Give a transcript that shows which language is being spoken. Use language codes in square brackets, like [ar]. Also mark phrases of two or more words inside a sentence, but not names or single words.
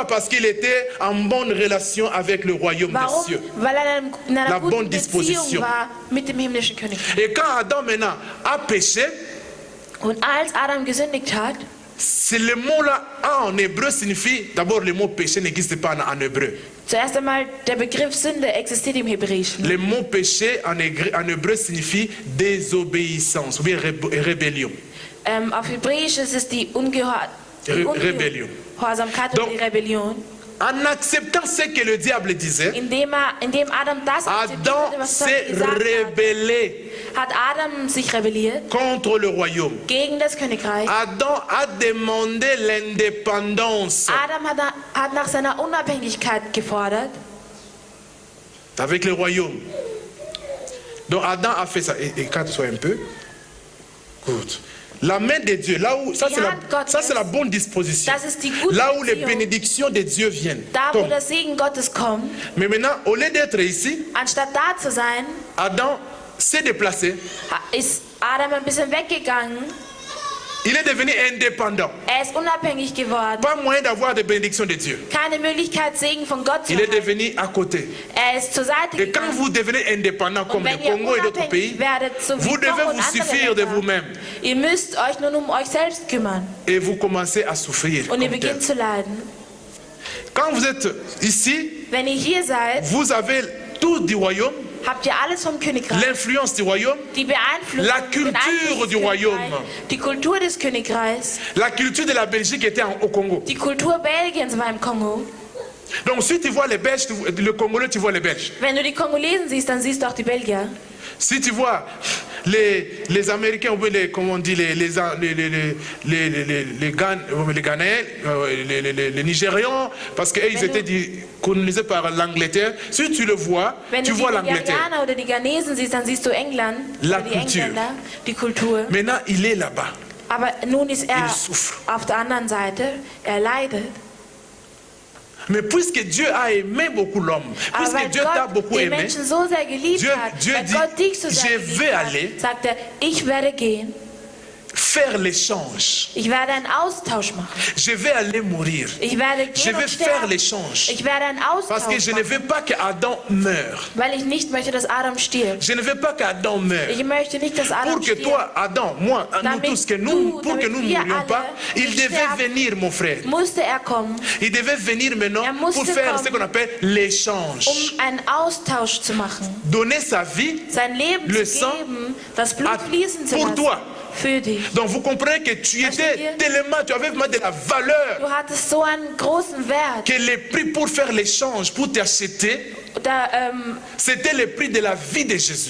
[fr] Parce qu'il était en bonne relation avec le royaume des cieux. La bonne disposition. Et quand Adam maintenant a péché, c'est le mot-là en hébreu signifie, d'abord le mot péché n'existe pas en hébreu. [de] Zuerst einmal, der Begriff Sünde existiert im Hebräischen. [fr] Le mot péché en hébreu signifie désobéissance ou bien rébellion. [de] Auf Hebräisch ist es die Ungehorsamkeit oder die Rebellion. [fr] En acceptant ce que le diable disait, [de] indem Adam das [fr] Adam s'est rebellé [de] hat Adam sich rebelliert [fr] contre le royaume. [de] Gegen das Königreich. [fr] Adam a demandé l'indépendance. [de] Adam hat nach seiner Unabhängigkeit gefordert. [fr] Avec le royaume. Donc Adam a fait ça. Et calme-toi un peu. Good. La main de Dieu, là où, ça c'est la bonne disposition. Là où les bénédictions de Dieu viennent. Mais maintenant, au lieu d'être ici, Adam s'est déplacé. Il est devenu indépendant. [de] Unabhängig geworden. [fr] Pas moyen d'avoir des bénédictions de Dieu. [de] Keine Möglichkeit, Segen von Gott zu [fr] Il est devenu à côté. [de] Ist zur Seite [fr] Et quand vous devenez indépendant comme le Congo et d'autres pays, vous devez vous suffire de vous-même. [de] Ihr müsst euch nur um euch selbst kümmern. [fr] Et vous commencez à souffrir. [de] Und ihr beginnt zu leiden. [fr] Quand vous êtes ici, [de] wenn ihr hier seid, [fr] vous avez tout du royaume. [de] Habt ihr alles vom Königreich? [fr] L'influence du royaume, la culture du royaume, [de] die Kultur des Königreichs, [fr] la culture de la Belgique était au Congo. [de] Die Kultur Belgiens war im Kongo. [fr] Donc si tu vois les Belges, le Congolais, tu vois les Belges. [de] Wenn du die Kongolesen siehst, dann siehst du auch die Belgier. [fr] Si tu vois les Américains, ou les, comment on dit, les Ghanéens, les Nigérians, parce qu'ils étaient colonisés par l'Angleterre, si tu le vois, tu vois l'Angleterre. [de] Wenn du die Ghanesen siehst, dann siehst du England, [fr] la [de] die [fr] culture. [de] Engländer, die Kultur. [fr] Maintenant, il est là-bas. [de] Aber nun ist er auf der anderen Seite, er leidet. [fr] Mais puisque Dieu a aimé beaucoup l'homme, puisque Dieu t'a beaucoup aimé, Dieu dit, je vais aller [de] ich werde gehen, [fr] faire l'échange. [de] Ich werde einen Austausch machen. [fr] Je vais aller mourir. [de] Ich werde gehen [fr] je vais faire l'échange. [de] Ich werde einen Austausch [fr] Parce que je ne veux pas que Adam meure. [de] Weil ich nicht möchte, dass Adam stirbt. [fr] Je ne veux pas que Adam meure. [de] Ich möchte nicht, dass Adam [fr] pour que toi, Adam, moi, nous tous, pour que nous ne mourions pas, il devait venir, mon frère. [de] Musste kommen. [fr] Il devait venir maintenant pour faire ce qu'on appelle l'échange. [de] Einen Austausch zu machen. [fr] Donner sa vie, [de] sein Leben [fr] le [de] zu [fr] sang, [de] geben, das Blut fließen zu [fr] pour [de] lassen. [fr] toi. [de] Für dich. [fr] Donc vous comprenez que tu étais tellement, tu avais vraiment de la valeur. [de] Du hattest so einen großen Wert. [fr] Que le prix pour faire l'échange, pour t'acheter, c'était le prix de la vie de Jésus.